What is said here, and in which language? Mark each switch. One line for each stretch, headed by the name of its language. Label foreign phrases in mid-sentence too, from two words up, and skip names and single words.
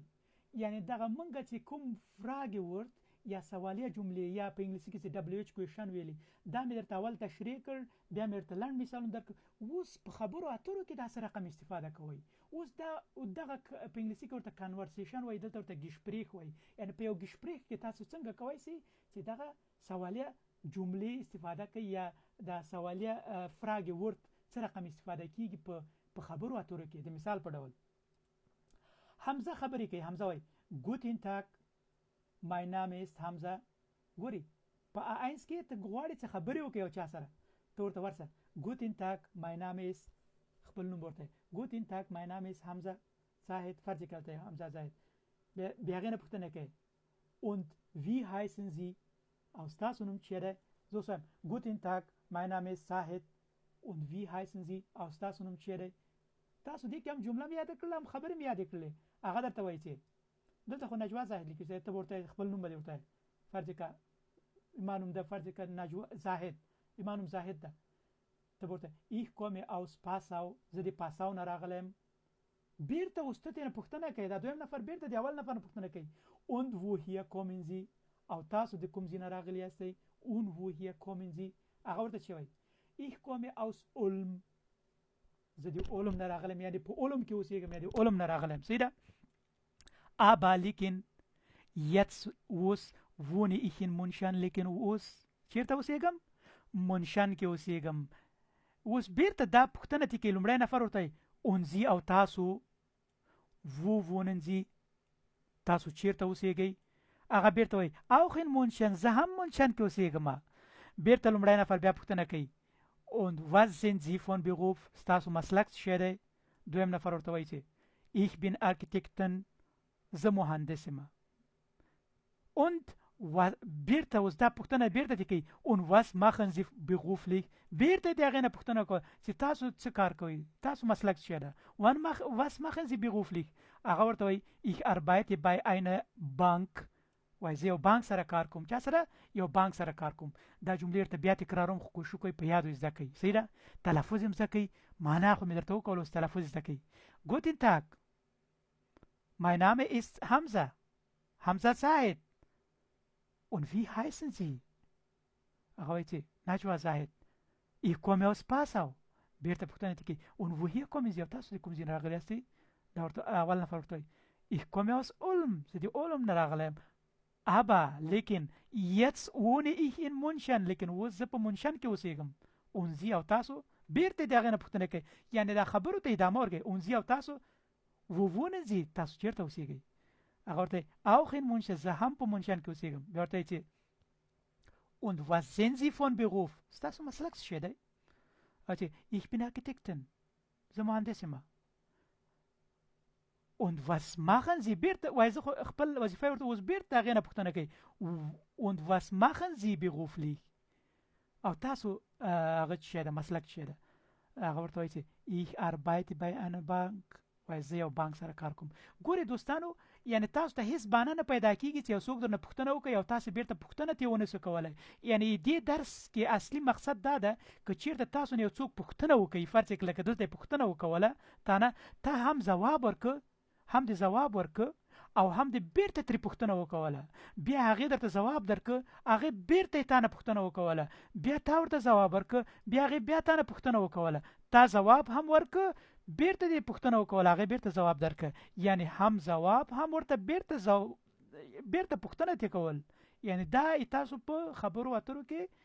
Pashto: یعنی دغه منګه چې کوم فراګ ورډ یا سوالیه جملې یا په انګلیسي کې چې WH کوېشن ویلي دا مې درته اول تشریح کړ بیا مې درته لنډ مثالونه درکړ اوس په خبرو اترو کې داسې رقم استفاده کوئ اوس دغه په انګلیسي کې ورته کنورسیشن وایي دلته ورته ګشپریخ وایي یعنی په یو ګشپریخ کې تاسو څنګه کوئ چې دغه سوالیه جملې استفاده کوي یا د سوالیه فراګ ورډ څه رقم استفاده کیږي په خبرو اترو کې د مثال په ډول حمزه خبرې کوي حمزه وایي
German: Guten Tag
English: My name is Hamza
Pashto: ګوري په آینس کې ته غواړې چې خبرې وکړې او چا سره ته ورته ورسه
German: Guten Tag
English: my name is
Pashto: خپل نوم ورته
German: Guten Tag
English: my name is Hamza Zahid
Pashto: فرض کړه حمزه زاهد بیا غنه پوښتنه کوي
German: und wie heißen Sie
Pashto: او تاسو نوم چی دی زه سم
German: Guten Tag
English: my name is Zahid
German: und wie heißen Sie
Pashto: او تاسو نوم چی دی تاسو دې کوم جمله مې یاد کړم خبرې مې یاد کړلې هغه درته وایي چې دلته خو نجوا زاهد لیکي چې ته ورته خپل نوم به ورته فرض کا ایمانم د فرض کا نجوا زاهد ایمانم زاهد ده ته ورته
German: ich komme aus
Pashto: Passau زه د پاساو نه راغلم بیرته واستته نه پوښتنه کوي دا دویم نفر بیرته د اول نفر نه پوښتنه کوي und
German: woher kommen Sie
Pashto: او تاسو د کوم ځای نه راغلی یاستئ
German: und woher kommen Sie
Pashto: هغه ورته چی وایي
German: ich komme aus Ulm
Pashto: زه د اولم نه راغلم یعنی په اولم کې اوسېږم یعنی اولم نه راغلم صحیح ده aber لیکن
German: jetzt wohne ich in München
Pashto: لیکن اوس چیرته اوسېږم منشن کې اوسېږم اوس بیرته دا پوښتنه تی کې لومړی نفر ورته
German: und Sie
Pashto: او تاسو
German: wo wohnen Sie
Pashto: تاسو چیرته اوسېږئ هغه بیرته وایي
German: auch in München
Pashto: زه هم منشن کې اوسېږم بیرته لومړی نفر بیا پوښتنه کوي
German: und was sind Sie von Beruf
Pashto: تاسو مسلک څه دی دویم نفر ورته وایي چې
German: ich bin Architekten
Pashto: زه مهندس یم und بیرته اوس دا پوښتنه بیرته کوي
German: und was machen Sie beruflich
Pashto: بیرته د هغې نه پوښتنه کوي چې تاسو څه کار کوئ تاسو مسلک څه ده
German: was machen Sie beruflich
Pashto: هغه ورته وایي
German: ich arbeite bei einer Bank
Pashto: وایي زه یو بانک سره کار کوم چا سره یو بانک سره کار کوم دا جملې ورته بیا تکراروم خو کوشش کوئ په یادو زده کوئ صحیح ده تلفظ یې زده کوئ معنا خو مې درته وکول اوس تلفظ زده کوئ
German: Guten Tag mein Name ist Hamza Hamza Zahid und wie heißen Sie
Pashto: هغه وایي چې نجوى زاهد
German: ich komme aus Passau
Pashto: بیرته پوښتنه ته کوي
German: und woher kommen Sie
Pashto: تاسو د کوم ځای نه راغلي یاستئ دا ورته اول نفر ورته وایي
German: ich komme aus
Pashto: Ulm زه د اولم نه راغلی یم aber لیکن
German: jetzt wohne ich in München
Pashto: لیکن اوس زه په منشن کې اوسېږم
German: und Sie
Pashto: او تاسو بیرته د هغې نه پوښتنه کوي یعنې دا خبرو ته ادامه ورکوي
German: und Sie
Pashto: او تاسو
German: wo wohnen Sie
Pashto: تاسو چېرته اوسېږئ هغه ورته
German: auch in München
Pashto: زه هم په منشن کې اوسېږم بیا ورته وایي چې
German: und was sind Sie von Beruf
Pashto: ستاسو مسلک څه شی دی چې
German: ich bin Architektin
Pashto: زه مهندس یم
German: und was machen Sie
Pashto: بیرته وایي زه خو خپل وظیفه ورته اوس بیرته هغې نه پوښتنه کوي
German: und was machen Sie beruflich
Pashto: او تاسو هغه څه شی ده مسلک څه شی ده هغه ورته وایي چې
German: ich arbeite bei einer
Pashto: Bank وایي زه یو بانک سره کار کوم ګورې دوستانو یعنی تاسو ته هیڅ بهانه نه پیدا کیږي چې یو څوک درنه پوښتنه وکړي او تاسو بیرته پوښتنه ترې ونه سو کولی یعنی دې درس کې اصلي مقصد دا ده که چیرته تاسو نه یو څوک پوښتنه وکړي فرض کړه لکه دلته یې پوښتنه وکوله ته هم ځواب ورکړه هم دې ځواب ورکړه او هم دې بیرته ترې پوښتنه وکوله بیا هغې درته ځواب درکړه هغې بیرته یې تا نه پوښتنه وکوله بیا تا ورته ځواب ورکړه بیا هغې بیا تا نه پوښتنه وکوله تا ځواب هم ورکړه بیرته دې پوښتنه وکوله هغې بیرته ځواب درکړه یعنی هم ځواب هم ورته بیرته پوښتنه ترې کول یعنی دا تاسو په خبرو اترو کې